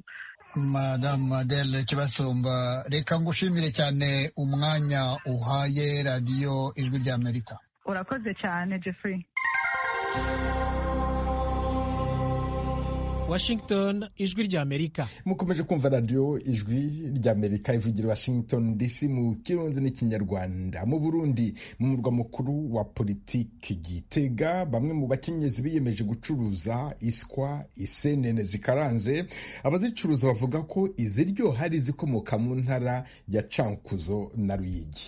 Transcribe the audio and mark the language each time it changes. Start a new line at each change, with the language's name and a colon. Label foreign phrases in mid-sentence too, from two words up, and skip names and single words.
Kinyarwanda: Madame Adele Kibasumba, reka ngushimire cyane umwanya uhaye radiyo Ijwi ry'Amerika. Urakoze cyane Jeffrey. Washington, Ijwi ry'Amerika. Mukomeje kumva radio Ijwi ry'Amerika ivugira Washington DC mu Kirundi n'Ikinyarwanda.
Rundi: Mu Burundi, mu murwa mukuru wa politiki Gitega, bamwe mu bakenyezi biyemeje gucuruza iswa, isenene zikaranze. Abazicuruza bavuga ko iziryoha ari zikomoka mu ntara ya Cankuzo na Ruyigi.